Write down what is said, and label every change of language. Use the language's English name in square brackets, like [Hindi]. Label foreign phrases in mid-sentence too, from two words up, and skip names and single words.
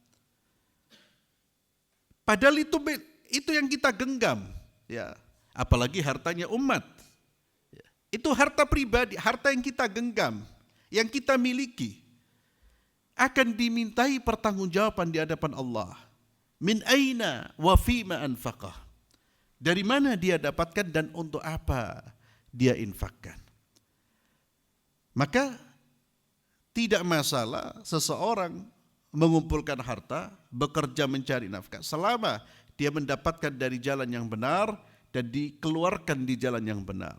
[Indonesian] Padahal itu yang kita genggam, ya. Apalagi hartanya umat. Itu harta pribadi, harta yang kita genggam, yang kita miliki, akan dimintai pertanggungjawaban di hadapan Allah. [Arabic] من أين وفيما أنفقه. [Indonesian] Dari mana dia dapatkan dan untuk apa dia infakkan. Maka tidak masalah seseorang mengumpulkan harta, bekerja mencari nafkah, selama dia mendapatkan dari jalan yang benar dan dikeluarkan di jalan yang benar.